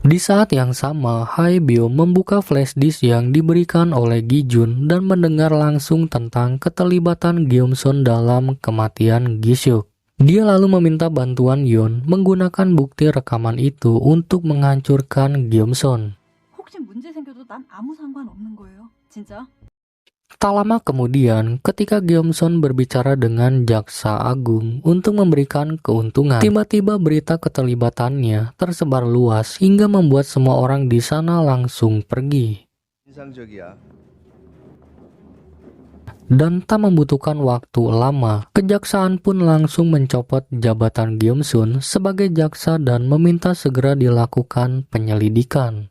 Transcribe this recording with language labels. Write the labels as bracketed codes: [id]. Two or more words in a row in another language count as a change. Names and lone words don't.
[id] Di saat yang sama, Haebyo membuka flash disk yang diberikan oleh Gi-jun dan mendengar langsung tentang keterlibatan Gyeom-sun dalam kematian Gi-seok. Dia lalu meminta bantuan Yeon menggunakan bukti rekaman itu untuk menghancurkan Gyeom-sun. [ko] 혹시 문제 생겨도 난 아무 상관없는 거예요. 진짜? [id] Tak lama kemudian, ketika Gyeom-sun berbicara dengan Jaksa Agung untuk memberikan keuntungan, tiba-tiba berita keterlibatannya tersebar luas hingga membuat semua orang di sana langsung pergi. Dan tak membutuhkan waktu lama, kejaksaan pun langsung mencopot jabatan Gyeom-sun sebagai jaksa dan meminta segera dilakukan penyelidikan.